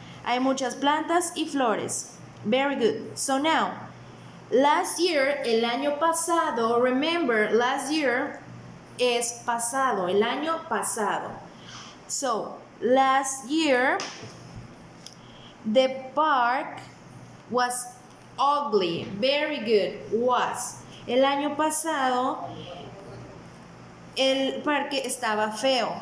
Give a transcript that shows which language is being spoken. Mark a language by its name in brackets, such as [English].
[Spanish] Hay muchas plantas y flores. [English] Very good. So now, last year, [Spanish] el año pasado, [English] remember, last year [Spanish] es pasado, el año pasado. [English] So, last year, the park was ugly. Very good. Was. [Spanish] El año pasado, el parque estaba feo.